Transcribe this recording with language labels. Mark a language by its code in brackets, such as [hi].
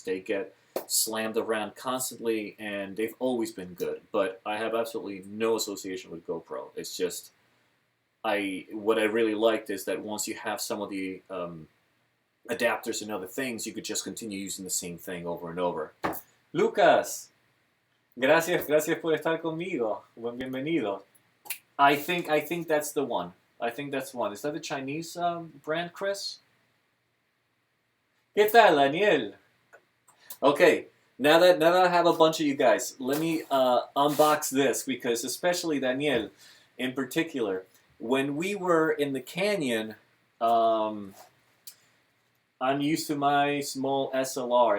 [en] They get slammed around constantly, and they've always been good. But I have absolutely no association with GoPro. It's just, what I really liked is that once you have some of the adapters and other things, you could just continue using the same thing over and over. [es] Lucas, gracias por estar conmigo. [en] Bienvenido. I think that's the one. I think that's one. Is that the Chinese brand, Chris? [es] ¿Qué tal, Daniel? [en] Okay, now that I have a bunch of you guys, let me unbox this, because especially Daniel in particular, when we were in the canyon, I'm used to my small SLR.